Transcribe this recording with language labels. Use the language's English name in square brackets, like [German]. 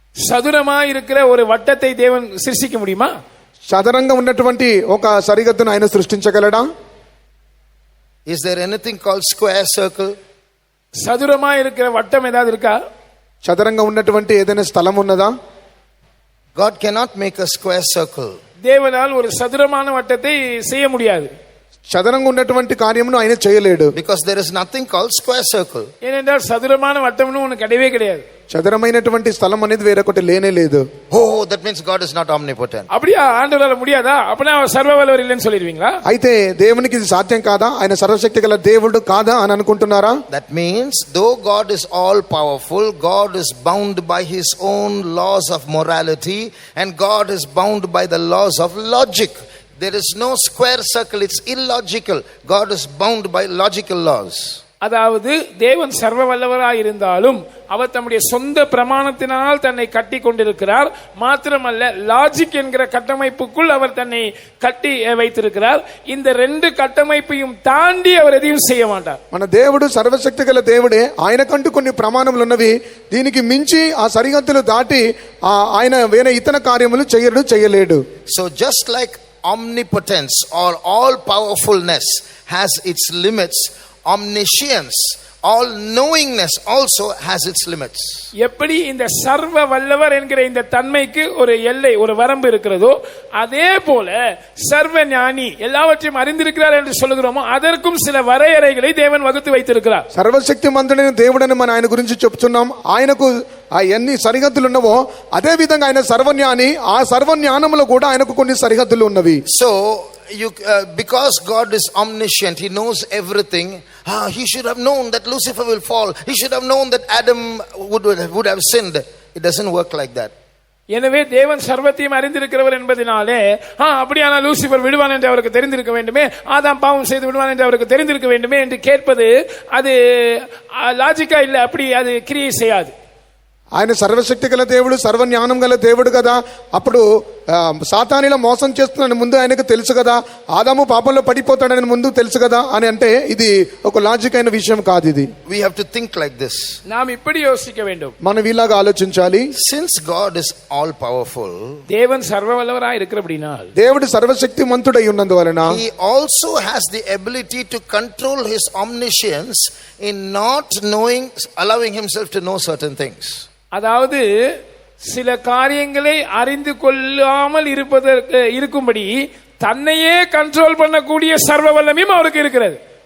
[Tamil] சதுரமா இருக்கிற ஒரு வட்டத்தை தேவன் சிருஷ்டிக்க முடியுமா? [Telugu] చదరంగా ఉన్నటువంటి ఒక సరిహద్దును ఆయన సృష్టించగలడా? [English] Is there anything called square circle? [Tamil] சதுரமா இருக்கிற வட்டம் ஏதாவது இருக்கா? [Telugu] చదరంగా ఉన్నటువంటి ఏదైనా స్థలం ఉన్నదా? [English] God cannot make a square circle. [Tamil] தேவனால் ஒரு சதுரமான வட்டத்தை செய்ய முடியாது. [Telugu] చదరంగా ఉన్నటువంటి కార్యమును ఆయన చేయలేడు. [English] Because there is nothing called square circle. [Tamil] ஏனென்றால் சதுரமான வட்டம்னு ஒன்று கிடையவே கிடையாது. [Telugu] చదరమైనటువంటి స్థలం అనేది వేరొకటి లేనే లేదు. [English] Oh, that means God is not omnipotent. [Tamil] அப்படியா? ஆண்டவரால முடியாதா? அப்பனா அவர் சர்வ வல்லவர் இல்லைன்னு சொல்லிடுவீங்களா? [Telugu] అయితే దేవునికి ఇది సాధ్యం కాదా? ఆయన సర్వశక్తి గల దేవుడు కాదా అని అనుకుంటున్నారా? [English] That means though God is all powerful, God is bound by his own laws of morality and God is bound by the laws of logic. There is no square circle, it's illogical. God is bound by logical laws. [Tamil] அதாவது தேவன் சர்வ வல்லவராய் இருந்தாலும் அவர் தம்முடைய சொந்த பிரமாணத்தினால் தன்னை கட்டி கொண்டிருக்கிறார். மாத்திரமல்ல, லாஜிக் என்கிற கட்டமைப்புக்குள் அவர் தன்னை கட்டி வைத்திருக்கிறார். இந்த ரெண்டு கட்டமைப்பையும் தாண்டி அவர் எதையும் செய்ய மாட்டார். [Telugu] మన దేవుడు సర్వశక్తి గల దేవుడే. ఆయనకంటూ కొన్ని ప్రమాణములు ఉన్నవి. దీనికి మించి ఆ సరిహద్దులు దాటి ఆయన వేరే ఇతర కార్యములు చేయలేడు. [English] So just like omnipotence or all powerfulness has its limits, omniscience, all knowingness also has its limits. [Tamil] எப்படி இந்த சர்வ வல்லவர் என்கிற இந்த தன்மைக்கு ஒரு எல்லை, ஒரு வரம்பு இருக்கிறதோ, அதே போல சர்வ ஞானி எல்லாவற்றையும் அறிந்திருக்கிறார் என்று சொல்லுகிறோமோ அதற்கும் சில வரையறைகளை தேவன் வகுத்து வைத்திருக்கிறார். [Telugu] సర్వశక్తి మంతుడైన దేవుడని మనం ఆయన గురించి చెప్తున్నాం. ఆయనకు ఎన్ని సరిహద్దులు ఉన్నవో అదే విధంగా ఆయన సర్వజ్ఞాని. ఆ సర్వజ్ఞానములో కూడా ఆయనకు కొన్ని సరిహద్దులు ఉన్నవి. [English] So because God is omniscient, he knows everything. He should have known that Lucifer will fall. He should have known that Adam would have sinned. It doesn't work like that. [Tamil] எனவே தேவன் சர்வத்தையும் அறிந்திருக்கிறவர் என்பதனாலே அப்படியான லூசிபர் விடுவான் என்று அவருக்கு தெரிந்திருக்க வேண்டுமே, ஆதாம் பாவம் செய்து விடுவான் என்று அவருக்கு தெரிந்திருக்க வேண்டுமே என்று கேட்பது அது லாஜிக்கா இல்லை. அப்படி அது கிரியை செய்யாது. [Telugu] ఆయన సర్వశక్తి గల దేవుడు, సర్వజ్ఞానం గల దేవుడు కదా. అప్పుడు సాతానిలో మోసం చేస్తున్నాడని ముందు ఆయనకు తెలుసు కదా. ఆదాము పాపంలో పడిపోతాడని ముందు తెలుసు కదా అని అంటే ఇది ఒక లాజిక్ అయిన విషయం కాదు. ఇది [English] we have to think like this. [Tamil] நாம் இப்படி யோசிக்க வேண்டும். [Telugu] మనం ఇలాగా ఆలోచించాలి. [English] Since God is all powerful, [Tamil] தேவன் சர்வ வல்லவராய் இருக்கிறபடியால், [Telugu] దేవుడు సర్వశక్తిమంతుడై ఉన్నందువలన [English] he also has the ability to control his omniscience in not knowing, allowing himself to know certain things. [Tamil] அதாவது சில காரியங்களை அறிந்து கொள்ளாமல் இருக்கும்படி தன்னையே கண்ட்ரோல் பண்ணக்கூடிய சர்வ வல்லமையும் அவருக்கு இருக்கிறது.